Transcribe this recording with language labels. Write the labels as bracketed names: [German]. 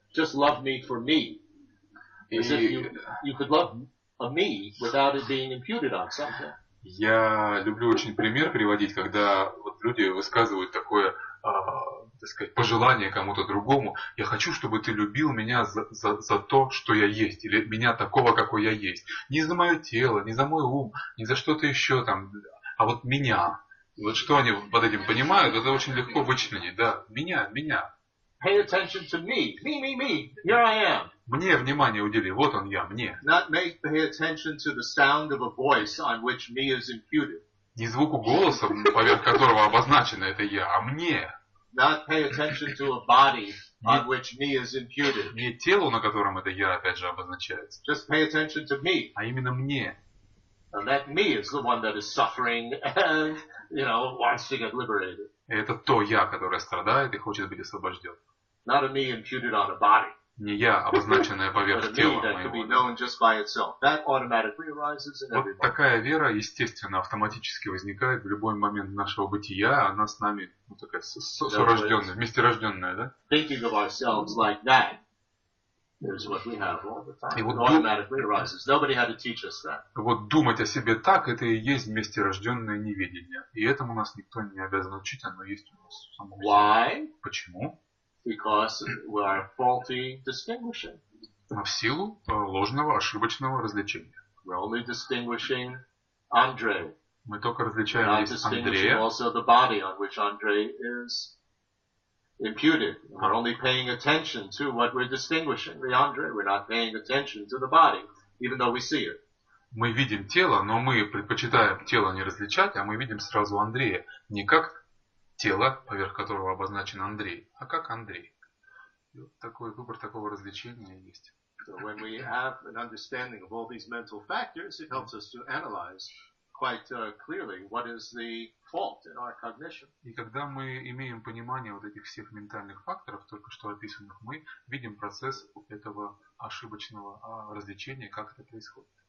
[English] Just love me for me. As if you could love a me without it being imputed on something. [Russian] Я люблю очень пример приводить, когда вот люди высказывают такое, так сказать, пожелание кому-то другому. Я хочу, чтобы ты любил меня за то, что я есть, или меня такого, какой я есть. Не за мое тело, не за мой ум, не за что-то еще там, а вот меня. И вот что они под этим понимают, это очень легко вычленить, да, меня. [English] Pay attention to me. Me. Here I am. [Russian] Мне внимание удели, вот он я, мне. [English] Not pay attention to the sound of a voice on which me is imputed. [Russian] Не звуку голоса, поверх которого обозначено это я, а мне. [English] Not pay attention to a body on which me is imputed. [Russian] Не телу, на котором это я опять же обозначается. [English] Just pay attention to me. [Russian] А именно мне. [English] And that me is the one that is suffering and, wants to get liberated. [Russian] Это то я, которое страдает и хочет быть освобожден. [English] Not a me imputed on a body. [Russian] Не я, обозначенная поверх тела моего. Вот такая вера, естественно, автоматически возникает в любой момент нашего бытия. Она с нами, такая сурожденная, вместе рожденная, да? [English] Thinking of ourselves like that is what we have all the time. It automatically arises. Nobody had to teach us that. [Russian] Вот думать о себе так, это и есть вместе рожденное неведение. И этому нас никто не обязан учить, оно есть у нас само. [English] Why? [Russian] Почему? [English] Because we are faulty distinguishing. [Russian] В силу ложного, ошибочного развлечения. [English] We're only distinguishing Andre. [Russian] Мы только различаем здесь Андрея. [English] Also the body on which Andre is imputed. We're only paying attention to what we're distinguishing, the Andre. We're not paying attention to the body, even though we see it. [Russian] Мы видим тело, но мы предпочитаем тело не различать, а мы видим сразу Андрея. Не как тело, поверх которого обозначен Андрей, а как Андрей. И вот такой выбор такого развлечения есть. [English] So when we have an understanding of all these mental factors, it helps us to analyze quite clearly what is the fault in our cognition. [Russian] И когда мы имеем понимание вот этих всех ментальных факторов, только что описанных, мы видим процесс этого ошибочного развлечения, как это происходит.